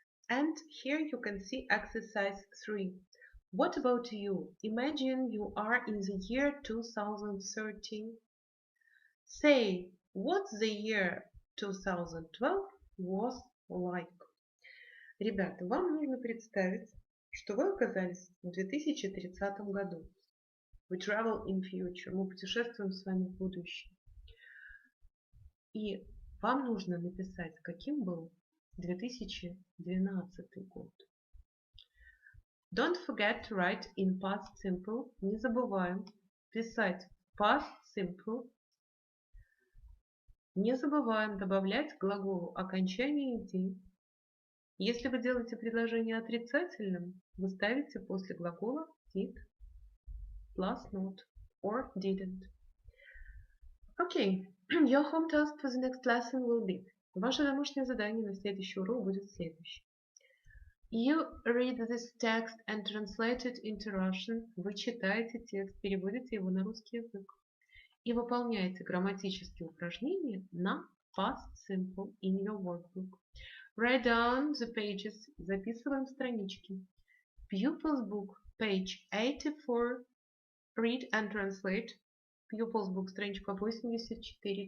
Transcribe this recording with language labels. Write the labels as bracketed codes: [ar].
[en] And here you can see exercise 3. What about you? Imagine you are in the year 2013. Say, what the year 2012 was like. [ru] Ребята, вам нужно представить, что вы оказались в 2030 году. [en] We travel in future. [ru] Мы путешествуем с вами в будущее. И вам нужно написать, каким был 2012 год. [en] Don't forget to write in past simple. [ru] Не забываем писать past simple. Не забываем добавлять к глаголу окончание «ed». Если вы делаете предложение отрицательным, вы ставите после глагола [en] did plus not or didn't. Okay, your home task for the next lesson will be. [ru] Ваше домашнее задание на следующий урок будет следующее. [en] You read this text and translate it into Russian. [ru] Вы читаете текст, переводите его на русский язык. И выполняете грамматические упражнения на past simple [en] in your workbook. Write down the pages. [ru] Записываем странички. [en] Pupils book, page 84. Read and translate. Pupils book, [ru] страничка [en] 84.